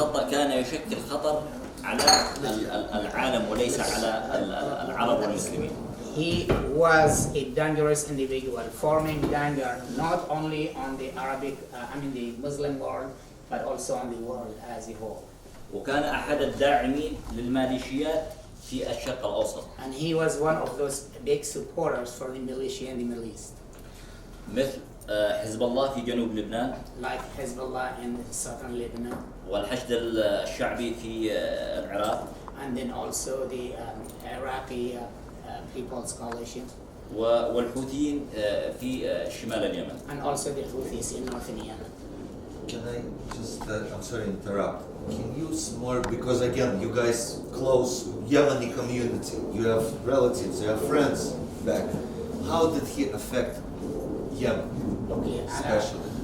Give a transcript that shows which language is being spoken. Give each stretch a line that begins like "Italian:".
Arabic: كان يشكل خطر على العالم وليس على العرب والمسلمين.
English: He was a dangerous individual, forming danger not only on the the Muslim world, but also on the world as a whole.
Arabic: وكان أحد الداعمين للميليشيات في الشرق الأوسط.
English: And he was one of those big supporters for the militia in the Middle East.
Arabic: مثل حزب الله في جنوب لبنان.
English: Like Hezbollah in southern Lebanon.
Arabic: والحشد الشعبي في العراق.
English: And then also the Iraqi People's Coalition.
Arabic: والحوثيين في شمال اليمن.
English: And also the Houthis in northern Yemen. Can I just, I'm sorry to interrupt. Can you more, because again, you guys close Yemeni community, you have relatives, you have friends back. How did he affect Yemen, especially?